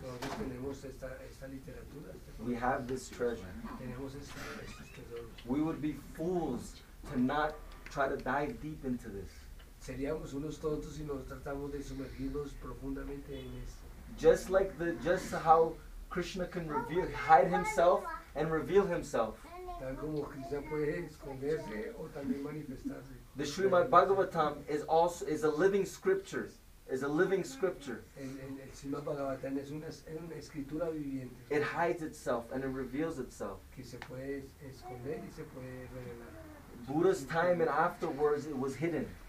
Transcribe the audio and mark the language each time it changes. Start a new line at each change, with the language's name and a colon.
Spanish: Nosotros tenemos esta literatura.
English: We have this treasure.
Spanish: Tenemos estos tesoros.
English: We would be fools to not try to dive deep into this.
Spanish: Seríamos unos tontos si nos tratamos de sumergirnos profundamente en esto.
English: Just how Krishna can hide himself and reveal himself.
Spanish: Tal como Krishna puede esconderse o también manifestarse.
English: The Srimad Bhagavatam is a living scripture. Is a living scripture.
Spanish: El Srimad Bhagavatam es una escritura viviente.
English: It hides itself and it reveals itself.
Spanish: Que se puede esconder y se puede revelar.
English: Buddha's time and afterwards it was hidden.